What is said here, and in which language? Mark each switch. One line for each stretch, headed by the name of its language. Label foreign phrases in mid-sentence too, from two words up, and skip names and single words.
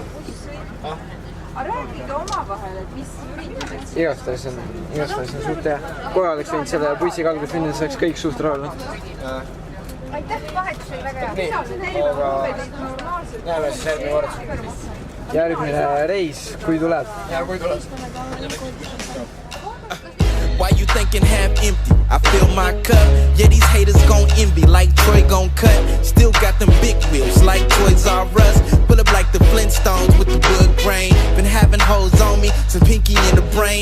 Estonian: Rääkige omavahel, et mis ürituseks. Igastahes on suht hea. Kohe oleks võinud selle bussiga alguses minna, saaks kõik suht rahul. Aitäh, vahetus oli väga hea. Nii, aga näeme siis järgmine kord. Järgmine reis, kui tuleb. Ja kui tuleb.
English: Why you thinking half empty? I fill my cup. Yeah, these haters gon' envy like Troy gon' cut. Still got them big wheels like Toys R Us. Pull up like the Flintstones with the wood grain. Been having hoes on me, some pinky in the brain.